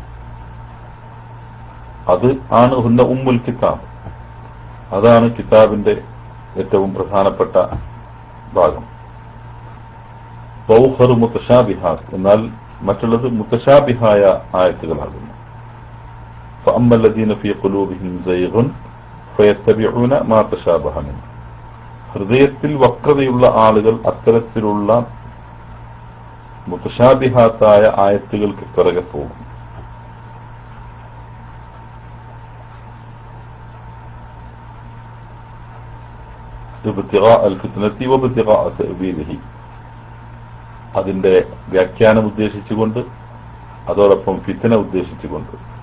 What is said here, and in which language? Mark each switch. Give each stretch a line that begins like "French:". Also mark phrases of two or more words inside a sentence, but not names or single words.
Malayalam: അത് ആണ്
Arabic: هن أم الكتاب.
Malayalam: അതാണ് കിതാബിന്റെ ഏറ്റവും പ്രധാനപ്പെട്ട ഭാഗം.
Arabic: وأخر متشابهات,
Malayalam: എന്നാൽ മറ്റുള്ളത് മുത്തശാബിഹായ ആയത്തുകളാകുന്നു.
Arabic: فأما الذين في قلوبهم زيغ فيتبعون ما تشابه منه.
Malayalam: ഹൃദയത്തിൽ വക്രതയുള്ള ആളുകൾ അത്തരത്തിലുള്ള മുത്തശാബിഹാത്തായ ആയത്തുകൾക്ക് പിറകെ പോകും. അതിന്റെ വ്യാഖ്യാനം ഉദ്ദേശിച്ചുകൊണ്ട്, അതോടൊപ്പം ഫിത്ന ഉദ്ദേശിച്ചുകൊണ്ട്.